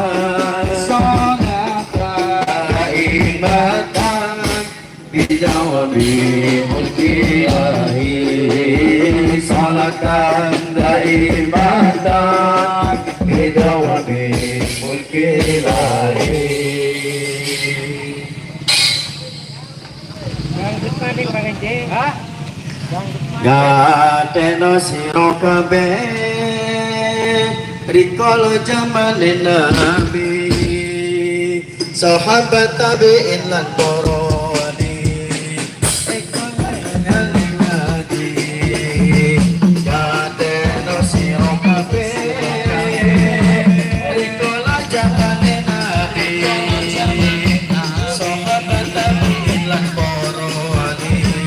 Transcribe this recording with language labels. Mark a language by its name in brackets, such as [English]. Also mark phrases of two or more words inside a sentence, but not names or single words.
[Arabic] دائمة بدوام ملك الله صلاة دائمة بدوام ملك الله [Javanese] Gateno siro kabeh rikolo jamane nabi sahabat tabi'in lan para wali gateno siro kabeh rikolo jamane nabi sahabat tabi'in lan para wali